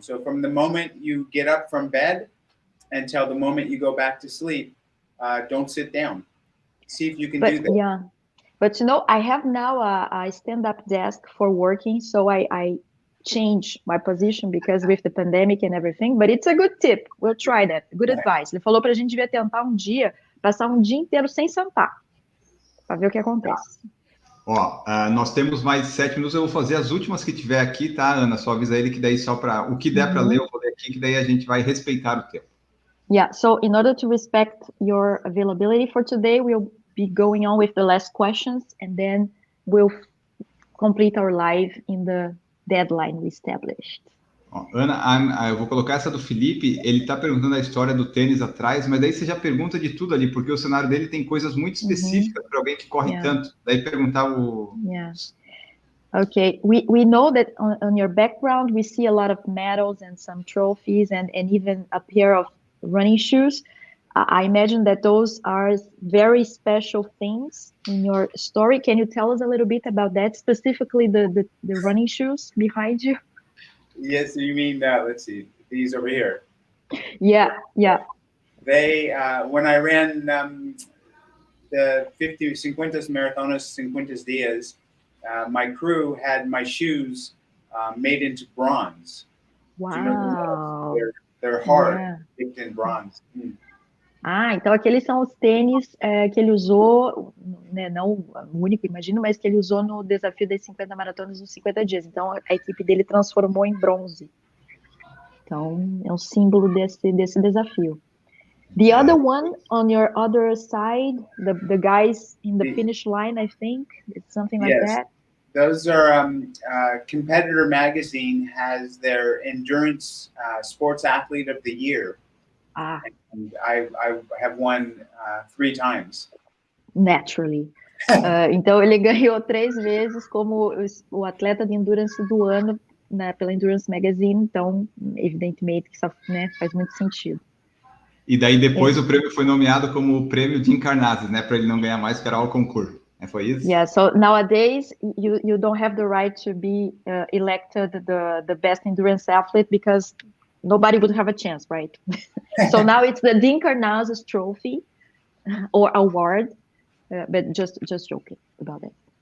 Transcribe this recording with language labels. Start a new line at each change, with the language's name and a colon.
English: So from the moment you get up from bed until the moment you go back to sleep, don't sit down. See if you can do that. Yeah, but I have now a stand-up desk for working, so I change my position because with the pandemic and everything, but it's a good tip. We'll try that. Good advice.
Portuguese: Ele falou pra gente devia tentar passar um dia inteiro sem sentar, para ver o que acontece. Nós temos mais 7 minutos, eu vou fazer as últimas que tiver aqui, tá, Ana? Só avisa ele que daí só para o que der para ler, eu vou ler aqui, que daí a gente vai respeitar o tempo.
English: Yeah, so in order to respect your availability for today, we'll be going on with the last questions, and then we'll complete our live in the deadline we established.
Portuguese: Ana, eu vou colocar essa do Felipe, ele está perguntando a história do tênis atrás, mas daí você já pergunta de tudo ali, porque o cenário dele tem coisas muito específicas para alguém que corre tanto. Daí perguntar o...
English: Yeah. Okay, we know that on your background, we see a lot of medals and some trophies and even a pair of running shoes. I imagine that those are very special things in your story. Can you tell us a little bit about that, specifically the running shoes behind you? Yes, you mean let's see, these over here. Yeah. They when I ran the 50 Maratonas 50 Dias, my crew had my shoes made into bronze. Wow. They're hard, dipped in bronze.
Portuguese: Então aqueles são os tênis que ele usou, né, não o único, imagino, mas que ele usou no desafio das 50 maratonas nos 50 dias. Então a equipe dele transformou em bronze. Então é um símbolo desse desafio.
English: The other one on your other side, the guys in the finish line, I think it's something like that. Those are Competitor Magazine has their endurance sports athlete of the year. And I have won 3 times. Naturally.
Portuguese: Então ele ganhou 3 vezes como o atleta de endurance do ano, né, pela Endurance Magazine. Então, evidentemente que isso, né, faz muito sentido. E daí depois o prêmio foi nomeado como o prêmio de Encarnases, né, para ele não ganhar mais, que era o concurso. Foi isso?
English: Yeah, so nowadays you don't have the right to be elected the best endurance athlete because nobody would have a chance, right? So now it's the Dean Karnazes Trophy or award, but just joking about it.